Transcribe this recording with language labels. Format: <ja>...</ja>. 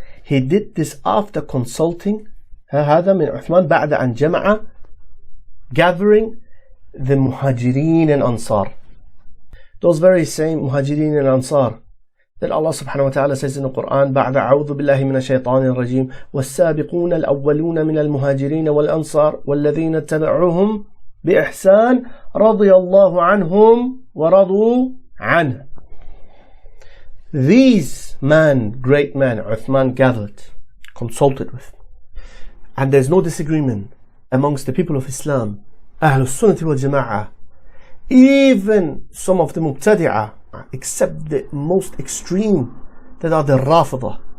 <en>He did this after consulting,</en> <ar>هذا من عثمان بعد أن جمع,</ar> <en>gathering the Muhajirin and Ansar. Those very same Muhajirin and Ansar that Allah subhanahu wa ta'ala says in the Qur'an,</en> <ar>بعد أعوذ بالله من الشيطان الرجيم والسابقون الأولون من المهاجرين والأنصار والذين اتبعوهم بإحسان رضي الله عنهم ورضوا عنه.</ar> <en>These great men, Uthman gathered, consulted with, and there's no disagreement amongst the people of Islam, Ahlul Sunnah wal Jama'ah, even some of the Mubtadi'ah, except the most extreme, that are the Rafidah.</en>